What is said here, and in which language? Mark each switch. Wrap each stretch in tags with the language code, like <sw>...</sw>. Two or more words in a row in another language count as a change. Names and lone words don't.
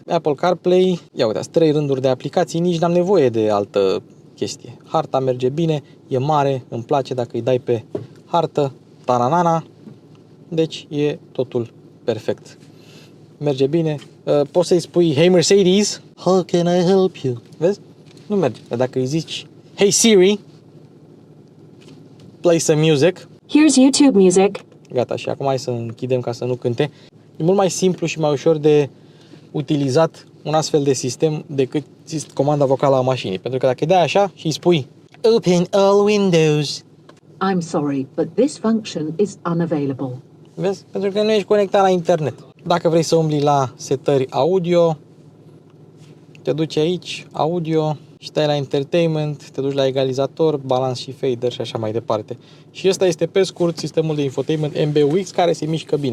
<ro>Apple CarPlay, ia uitați, 3 rânduri de aplicații, nici n-am nevoie de altă chestie. Harta merge bine, e mare, îmi place dacă îi dai pe hartă, tananana, deci e totul perfect. Merge bine. Poți să-i spui Hey Mercedes,</ro> <en>how can I help you?</en> <ro>Vezi? Nu merge. Dar dacă îi zici</ro> <en>Hey Siri, play some music. Here's YouTube music.</en> <ro>Gata, și acum hai să închidem ca să nu cânte. E mult mai simplu și mai ușor de utilizat un astfel de sistem decât comanda vocală a mașinii. Pentru că dacă îi dai așa și îi spui</ro> <en>Open all windows, I'm sorry, but this function is unavailable.</en> <ro>vezi? Pentru că nu ești conectat la internet. Dacă vrei să umbli la setări audio, te duci aici, audio, și stai la entertainment, te duci la egalizator, balans și fader și așa mai departe. Și ăsta este pe scurt sistemul de infotainment MBUX, care se mișcă bine.</ro>